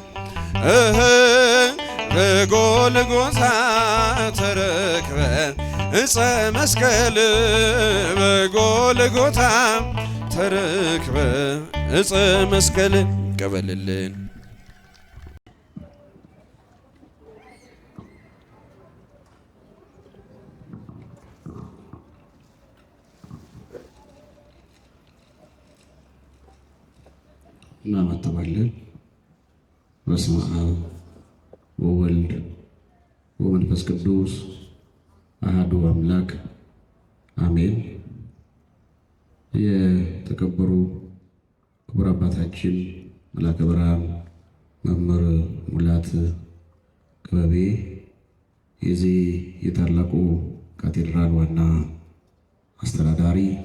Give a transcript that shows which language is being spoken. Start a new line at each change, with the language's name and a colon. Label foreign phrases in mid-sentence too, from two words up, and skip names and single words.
Geez: በጎልጎታ ተረክበ ዕፀ መስቀል በጎልጎታ ተረክበ ዕፀ መስቀል ቀበልልን። እናማተባለን። በስመ አብ ወወልድ ወመንፈስ ቅዱስ አሐዱ አምላክ አሜን።
Amharic: የተከበሩ ክቡር አባታችን መልአከ ብርሃን መምህር ሙላት ክበቤ የዚህ የታላቁ ካቴድራል ዋና አስተዳዳሪ፣